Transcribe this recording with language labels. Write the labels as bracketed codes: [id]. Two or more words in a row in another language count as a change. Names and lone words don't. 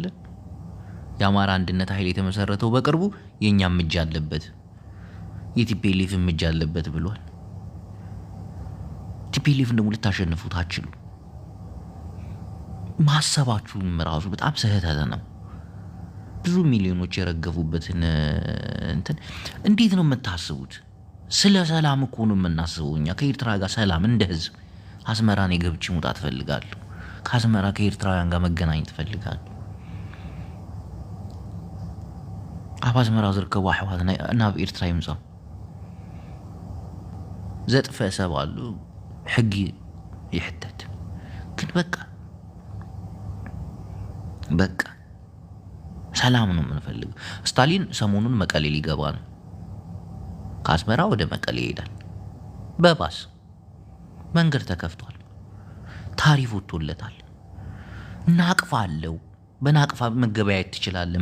[am] የአማራ አንድነት ኃይል የተመሰረተው በቅርቡ የኛም እጅ አለበት የቲፒኤልኤፍም እጅ አለበት ብሏል። ቲፒኤልኤፍን ደግሞ ልታሸንፉት አትችሉ። ማሰባችሁም ራሱ በጣም ስህተት ነው። ብዙ ሚሊዮኖች የረገፉበትን እንዴት ነው የምታስቡት? ስለ ሰላም እኮ ነው የምናስበው እኛ ከኤርትራ ጋር ሰላም እንደ ህዝብ። አስመራን የገብቼ መውጣት እፈልጋለሁ። ከአስመራ ከኤርትራውያን ጋር መገናኘት እፈልጋለሁ። [ti] ኣብ አስመራ ዝርከቡ ኣሕዋት ናብ ኤርትራ ይምፃ ዘጥፈእ ሰብ አሉ ሕጊ ይሕተት። [am] ግን በቃ ሰላም ነው የምንፈልገው። ስታሊን ሰሞኑን መቀሌ ሊገባ ነው። ከአስመራ ወደ መቀሌ ይሄዳል በባስ። መንገድ ተከፍቷል። ታሪፍ ወጥቶለታል። ናቅፋ አለው። በናቅፋ መገበያየት ትችላለህ